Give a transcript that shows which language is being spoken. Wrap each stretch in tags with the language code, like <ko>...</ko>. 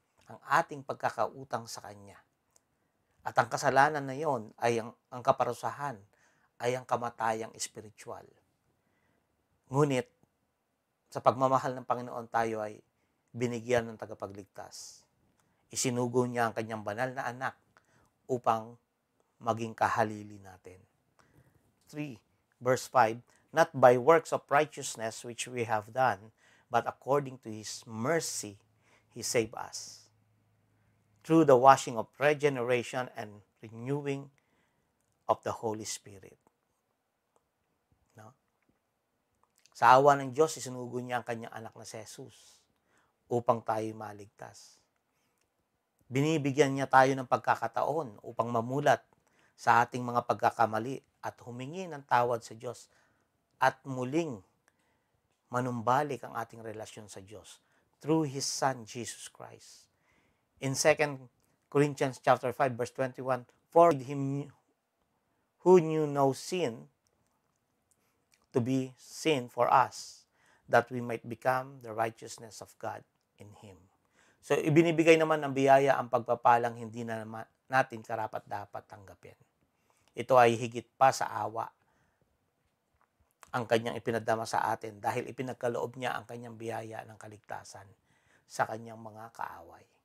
<tl>Ang ating pagkakautang sa Kanya. At ang kasalanan na yon ay ang kaparusahan ay ang kamatayang espiritual. Ngunit, sa pagmamahal ng Panginoon tayo ay binigyan ng tagapagligtas. Isinugo niya ang kanyang banal na anak upang maging kahalili natin.</tl> <en>3 verse 5, not by works of righteousness which we have done, but according to His mercy, He saved us, through the washing of regeneration and renewing of the Holy Spirit. No?</en> <tl>Sa awa ng Diyos, isinugo niya ang kanyang anak na si Jesus upang tayo maligtas. Binibigyan niya tayo ng pagkakataon upang mamulat sa ating mga pagkakamali at humingi ng tawad sa Diyos at muling manumbalik ang ating relasyon sa Diyos</tl> <en>through His Son, Jesus Christ. In 2 Corinthians chapter 5, verse 21, for Him who knew no sin to be sin for us, that we might become the righteousness of God in Him.</en> <tl>So, ibinibigay naman ng biyaya ang pagpapalang hindi na natin karapat-dapat tanggapin. Ito ay higit pa sa awa ang kanyang ipinadama sa atin dahil ipinagkaloob niya ang kanyang biyaya ng kaligtasan sa kanyang mga kaaway.</tl>